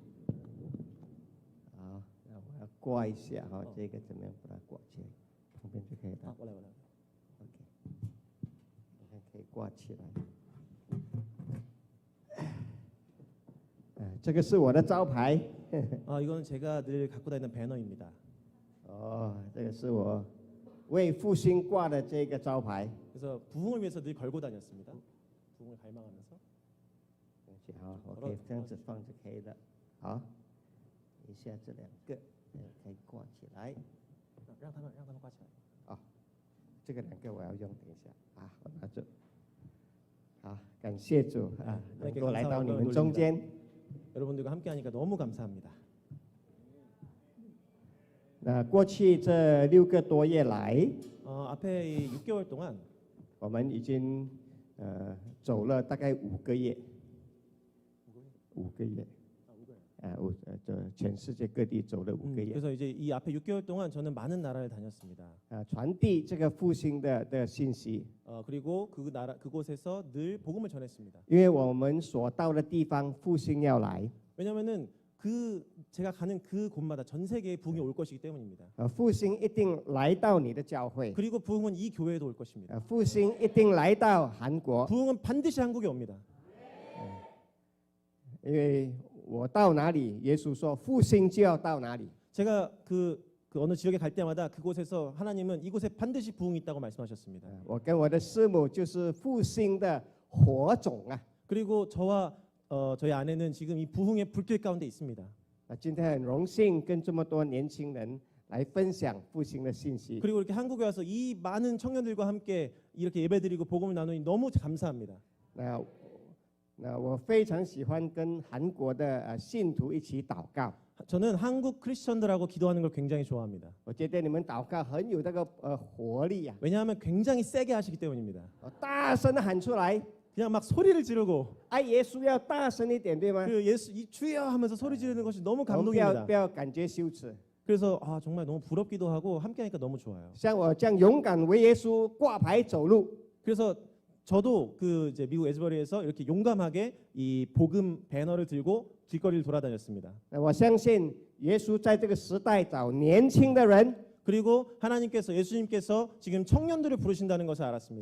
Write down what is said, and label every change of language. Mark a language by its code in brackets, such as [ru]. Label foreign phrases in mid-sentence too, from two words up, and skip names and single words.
[zh] 好，那我要挂一下哈，这个怎么样把它挂起来？旁边就可以了。 [ko] 원래. [zh] OK， 你看可以挂起来。这个是我的招牌。 [ko] 이거는 제가 늘 갖고 다니는 배너입니다. [zh] 哦，这个是我为复兴挂的这个招牌。 [ko] 그래서 부흥을 위해서 늘 걸고 다녔습니다. 부흥을 갈망하면서. [zh] 好，我可以这样子放就可以了。好，一下这两个可以挂起来。让他们挂起来。哦，这个两个我要用，等一下啊，我拿着。好，感谢主啊，能够来到你们中间。 [ko] 여러분들과 함께하니까 너무 감사합니다. [zh] 那过去这6个多月来， [ko] 앞에 이 6개월 동안 [zh] 我们已经走了大概5个月，5个月，全世界各地走了5个月。 [ko] 그래서 이제 이 앞에 6개월 동안 저는 많은 나라를 다녔습니다. [zh] 传递这个复兴的信息。 [ko] 그리고 그곳에서 늘 복음을 전했습니다. [zh] 因为我们所到的地方复兴要来， [ko] 왜냐하면은 제가 가는 그 곳마다 전 세계에 부흥이 올 것이기 때문입니다. [zh] 复兴一定来到你的教会， [ko] 그리고 부흥은 이 교회에도 올 것입니다. [zh] 复兴一定来到韩国， [ko] 부흥은 반드시 한국에 옵니다. [zh] 因为我到哪里，耶稣说复兴就要到哪里。 [ko] 제가 그 어느 지역에 갈 때마다 그곳에서 하나님은 이곳에 반드시 부흥이 있다고 말씀하셨습니다. [zh] 我跟我的师母就是复兴的火种啊。 [ko] 그리고 저와 저희 아내는 지금 이 부흥의 불길 가운데 있습니다. [zh] 今天很荣幸跟这么多年轻人来分享复兴的信息。 [ko] 그리고 이렇게 한국에 와서 이 많은 청년들과 함께 이렇게 예배드리고 복음을 나누니 너무 감사합니다. [zh] 那我非常喜欢跟韩国的信徒一起祷告。 [ko] 저는 한국 크리스천들하고 기도하는 걸 굉장히 좋아합니다. [zh] 我觉得你们祷告很有那个活力啊， [ko] 왜냐하면 굉장히 세게 하시기 때문입니다. [zh] 大声的喊出来， [ko] 그냥 막 소리를 지르고 [zh] 爱耶稣要大声一点，对吗？ [ko] 그 예수 이 주여 하면서 소리 지르는 것이 너무 [zh] 我们 [ko] 감동입니다. [zh] 不要感觉羞耻， [ko] 그래서 정말 너무 부럽기도 하고 함께하니까 너무 좋아요. [zh] 像我这样勇敢为耶稣挂牌走路。 [ko] 그래서 저도 이제 미국 에즈버리에서 이렇게 용감하게 이 복음 배너를 들고 길거리를 돌아다녔습니다. [zh] 我相信耶稣在这个时代找年轻的人， [ko] 그리고 예수님께서 지금 청년들을 부르신다는 것을 [zh] 特 [ko] 알았습니다.